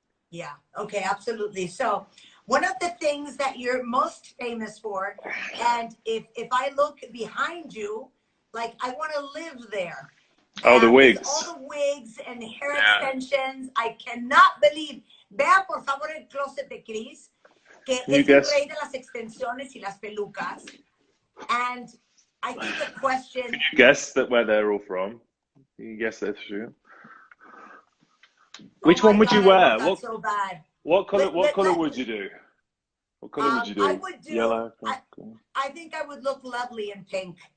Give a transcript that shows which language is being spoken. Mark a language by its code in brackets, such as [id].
[en] Yeah, okay, absolutely. So one of the things that you're most famous for, and if I look behind you, like I want to live there. Oh, the wigs. All the wigs and hair extensions. I cannot believe. [es] Vea por favor el closet de Chris, que es el rey de las extensiones y las pelucas. [en] And I think the question... Can you guess where they're all from? Can you guess that's true? Which one would you wear? So bad. What color would you do? What color would you do? I would do yellow. I think I would look lovely in pink.